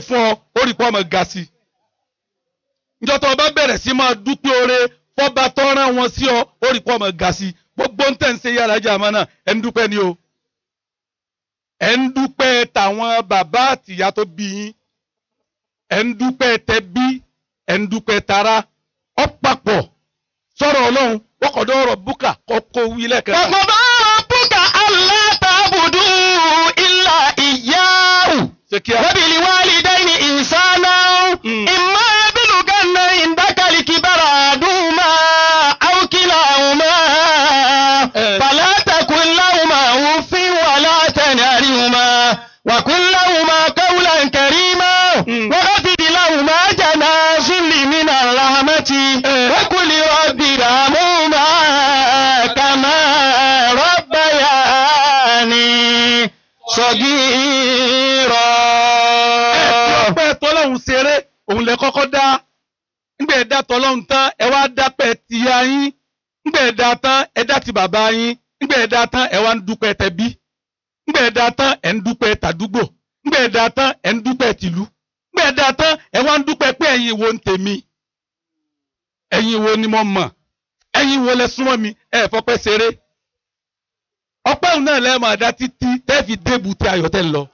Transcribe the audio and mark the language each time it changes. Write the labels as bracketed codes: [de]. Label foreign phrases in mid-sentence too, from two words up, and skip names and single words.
[yo] fún ọ ó rí pọ́ ọmọ ga sí níjọ́ tó o bá bẹ̀rẹ̀ sí máa dúpẹ́ oore fọ́ba tó rán wọn sí ọ ó rí pọ́ ọmọ ga sí gbogbo ń tẹ̀ ń ṣe yàrá jà mọ́ náà ẹ̀ ń dúpẹ́ ni o ẹ̀ ń dúpẹ́ tàwọn bàbá àtìyá tó bí yín ẹ̀ ń dúpẹ́ tẹbí ẹ̀ ń dúpẹ́ tara ọ papọ̀ sọ̀rọ̀ ọlọ́run [ar] وقضى ربك [yo] kọ́kọ́ wí lẹ́kẹ̀ẹ́. [ar] وقضى ربك ألا تعبدوا إلا إياه وبالوالدين إحسانا إما يبلغن عندك الكبر أحدهما أو كلاهما فلا تقل لهما أف ولا تنهرهما وقل لهما قولا كريما واخفض لهما جناح الذل من الرحمة وقل رب ارحمهما كما ربياني صغيرا. [yo] ọpẹ́ tọ́lọ́hún ṣeré òun lẹ kọ́kọ́ dá ńgbẹ ẹ̀dá tọ́lọ́hún tán ẹ wá dápẹ́ tìyá yín ńgbẹ ẹ̀dá tán ẹ dá ti bàbá yín ńgbẹ ẹ̀dá tán ẹ wá ń dúpẹ́ tẹbí ńgbẹ ẹ̀dá tán ẹ ń dúpẹ́ tàdúgbò ńgbẹ ẹ̀dá tán ẹ ń dúpẹ́ tìlú ńgbẹ ẹ̀dá tán ẹ wá ń dúpẹ́ pé ẹ̀yin wo ń tèmi ẹ̀yin wo ni mo mọ̀ ẹ̀yin wo lẹ súnmọ́ mi ẹ fọpẹ́ ṣeré ọpẹ́ òun náà lẹ́ẹ̀ máa dá títí tẹ́ fi débù tí ayọ̀ tẹ́ ń lọ.